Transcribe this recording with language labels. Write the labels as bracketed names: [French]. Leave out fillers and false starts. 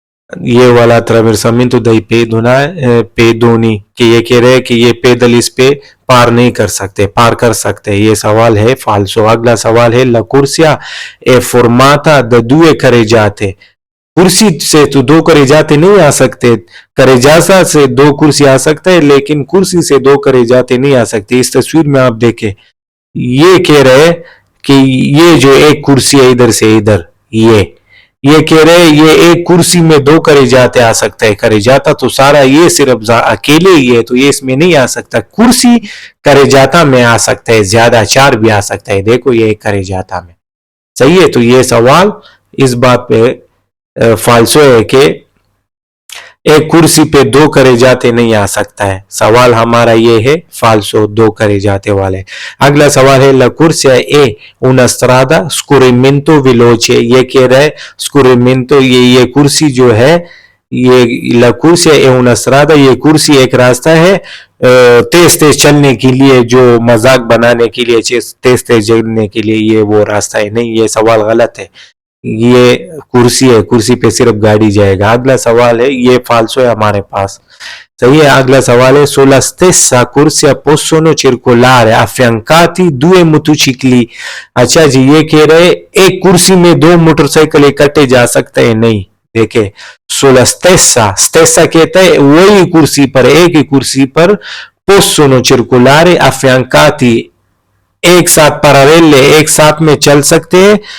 [Hindi] ये वाला [Italian] attraversamento dei pedoni [Hindi] कि ये कह रहे हैं कि ये पैदल इस पे पार नहीं कर सकते, पार कर सकते। ये सवाल है फाल्सो। अगला सवाल है [Italian] la corsia è formata da due carreggiate। [Hindi] कुर्सी से तो दो करेजाते नहीं आ सकते, करेजासा से दो कुर्सी आ सकता है, लेकिन कुर्सी से दो करेजाते नहीं आ सकते। इस तस्वीर में आप देखें, ये कह रहे हैं कि ये जो एक कुर्सी है इधर से इधर, ये कह रहे हैं ये एक कुर्सी में दो करेजाते आ सकता है। करेजाता तो सारा ये सिर्फ अकेले ही है, तो ये इसमें नहीं आ सकता। कुर्सी करेजाता में आ सकता है, ज्यादा चार भी आ सकता है। देखो ये एक करेजाता में, सही है। तो ये सवाल इस बात पे फाल्सो है कि एक कुर्सी पे दो करेजाते नहीं आ सकता है। सवाल हमारा ये है फाल्सो, दो करेजाते वाले। अगला सवाल है [Italian] la corsia è una strada scorrimento veloce। [Hindi] ये कह रहा है [Italian] scorrimento, [Hindi] ये कुर्सी जो है, ये [Italian] la corsia è una strada, [Hindi] ये कुर्सी एक रास्ता है तेज तेज चलने के लिए, जो मजाक बनाने के लिए, तेज तेज चलने के लिए ये वो रास्ता है। नहीं, ये सवाल गलत है। ये कुर्सी है, कुर्सी पे सिर्फ गाड़ी जाएगा। अगला सवाल है, ये फाल्सो है हमारे पास, सही है। अगला सवाल है [Italian] sulla stessa corsia possono circolare affiancati due motocicli। [Hindi] अच्छा जी, ये कह रहे एक कुर्सी में दो मोटरसाइकिल इकट्ठे जा सकते हैं। नहीं, देखे [Italian] sulla stessa [Hindi] कहता है वही कुर्सी पर, एक ही कुर्सी पर [Italian] possono circolare affiancati [Hindi] एक साथ पैरेलल, एक साथ में चल सकते हैं।